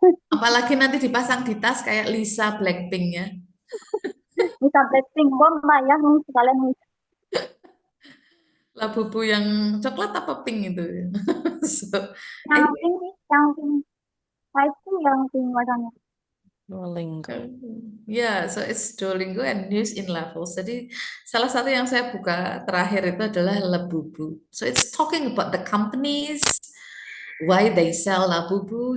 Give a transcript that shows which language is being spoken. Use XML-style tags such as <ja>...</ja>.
<id>Apalagi nanti dipasang di tas kayak Lisa Blackpink ya. Bisa Blackpink bomba ya, Miss. Sekalian, Miss. Labubu yang coklat apa pink itu?</id> <en>So,</en> <id>Yang pink, Miss. Yang pink. Saya itu yang pink warnanya. Duolingo. ya,</id> <en>so it's Duolingo and news in levels.</en> <id>Jadi salah satu yang saya buka terakhir itu adalah Labubu.</id> <en>So it's talking about the companies, why they sell Labubu.</en>